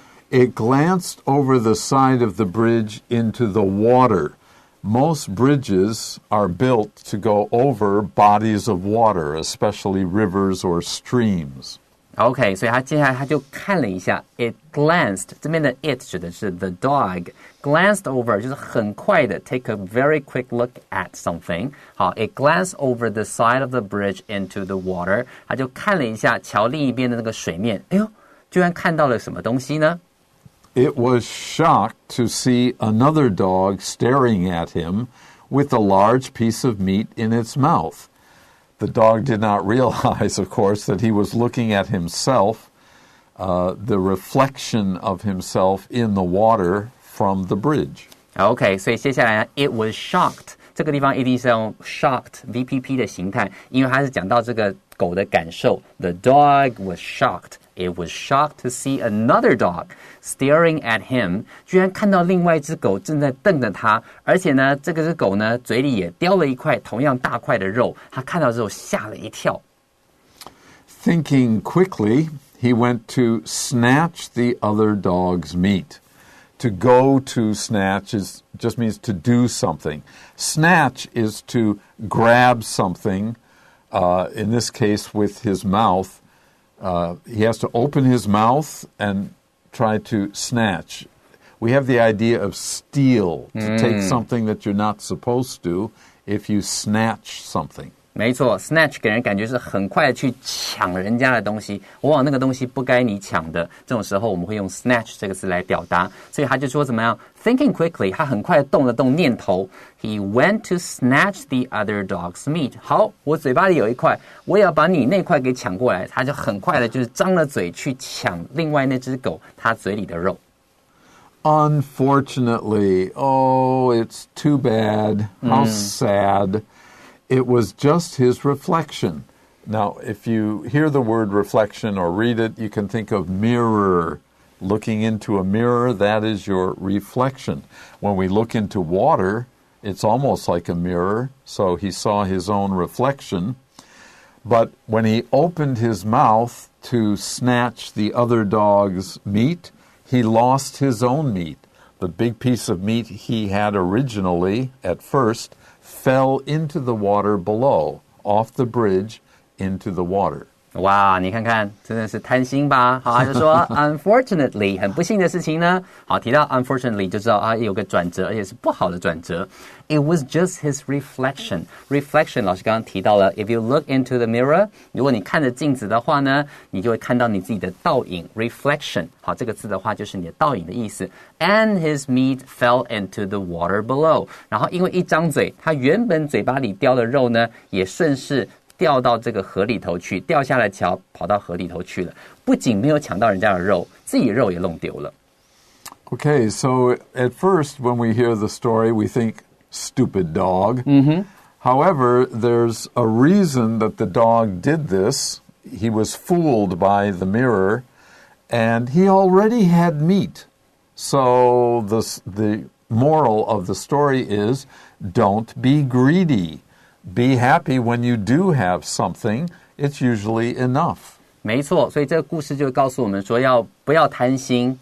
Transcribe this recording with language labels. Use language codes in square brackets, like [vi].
[en] It glanced over the side of the bridge into the water.Most bridges are built to go over bodies of water, especially rivers or streams. [zh] OK, 所以他接下来他就看了一下 [en] It glanced, [zh] 这边的 it 指的是 [en] the dog. Glanced over [zh] 就是很快的 [en] take a very quick look at something. 好 It glanced over the side of the bridge into the water. [zh] 他就看了一下桥另一边的那个水面。哎呦，居然看到了什么东西呢 [en] ？It was shocked to see another dog staring at him with a large piece of meat in its mouth. The dog did not realize, of course, that he was looking at himself, the reflection of himself in the water from the bridge. OK, [zh] 所以接下来呢 [en] It was shocked. [zh] 这个地方一定是用 shocked VPP 的形态，因为它是讲到这个狗的感受。 [en] The dog was shocked.It was shocked to see another dog staring at him. [zh] 居然看到另外一只狗正在瞪着他，而且呢，这个只狗呢嘴里也叼了一块同样大块的肉。他看到之后吓了一跳。 [en] Thinking quickly, he went to snatch the other dog's meat. To go to snatch just means to do something. Snatch is to grab something, in this case with his mouth. He has to open his mouth and try to snatch. We have the idea of steal, to take something that you're not supposed to if you snatch something. [zh] 没错 snatch 给人感觉是很快去抢人家的东西，往往那个东西不该你抢的，这种时候我们会用 snatch 这个字来表达。所以他就说怎么样 [en] thinking quickly， [zh] 他很快动了动念头， [en] He went to snatch the other dog's meat。 [zh] 好，我嘴巴里有一块，我也要把你那块给抢过来，他就很快的就是张了嘴去抢另外那只狗它嘴里的肉。 [en] Unfortunately, oh, it's too bad. How sad. It was just his reflection. Now, if you hear the word reflection or read it, you can think of mirror. Looking into a mirror, that is your reflection. When we look into water, it's almost like a mirror, so he saw his own reflection. But when he opened his mouth to snatch the other dog's meat, he lost his own meat. The big piece of meat he had originally, at first, fell into the water below, off the bridge, into the water. [zh] 哇，你看看，真的是贪心吧？好，他就说 unfortunately， 很不幸的事情呢。好，提到 unfortunately 就知道啊，有个转折，而且是不好的转折。 [en] It was just his reflection. [zh] Reflection 老师刚刚提到了 ， [en] if you look into the mirror， [zh] 如果你看着镜子的话呢，你就会看到你自己的倒影 reflection。好，这个字的话就是你的倒影的意思。 [en] And his meat fell into the water below。 [zh] 然后因为一张嘴，他原本嘴巴里叼的肉呢，也顺势掉到这个河里头去，掉下了桥，跑到河里头去了。不仅没有抢到人家的肉，自己肉也弄丢了。 [en] Okay, so at first when we hear the story, we think, stupid dog. However, there's a reason that the dog did this. He was fooled by the mirror, and he already had meat. So the moral of the story is, don't be greedy.Be happy when you do have something. It's usually enough. [zh] 没错，所以这个故事就告诉我们说，不要贪心。